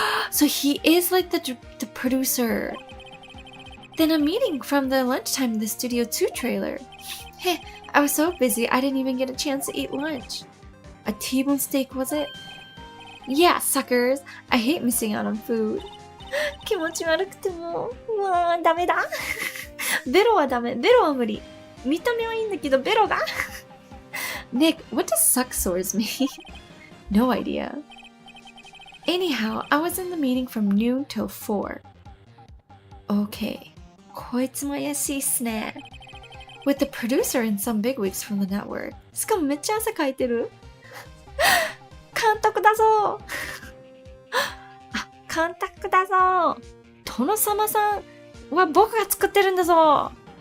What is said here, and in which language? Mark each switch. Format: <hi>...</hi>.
<en>So he is like the producer. Then a meeting from the lunchtime in the Studio 2 trailer. Hey, I was so busy I didn't even get a chance to eat lunch. A T-bone steak, was it? Yeah, suckers. I hate missing out on food.</en> <ja>気持ち悪くてもうわーダメだ。ベロはダメ。ベロは無理。見た目はいいんだけどベロが。</ja> <en>Nick, what does suck sores mean? No idea. Anyhow, I was in the meeting from noon till 4. Okay.</en> <ja>こいつも怪しいっすね。</ja> <en>With the producer and some bigwigs from the network.</en> <ja>しかもめっちゃ汗かいてる。監督だぞ。監督だぞ。殿様さんは僕が作ってるんだぞ。</ja>